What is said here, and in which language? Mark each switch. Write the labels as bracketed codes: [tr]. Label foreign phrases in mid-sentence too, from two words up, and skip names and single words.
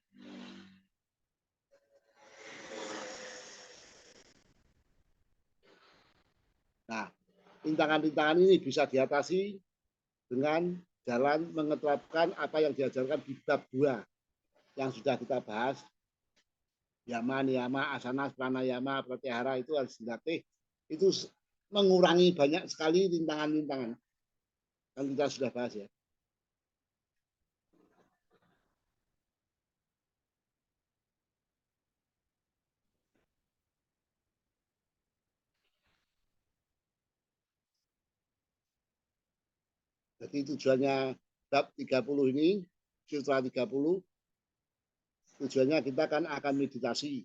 [id] Nah, rintangan-rintangan ini bisa diatasi dengan jalan mengeterapkan apa yang diajarkan di bab 2 yang sudah kita bahas. Yama, niyama, asana, pranayama, pratyahara itu harus dilatih. Itu mengurangi banyak sekali rintangan-rintangan. Kan kita sudah bahas ya. Jadi tujuannya bab 30 ini, sutra 30, tujuannya kita kan akan meditasi.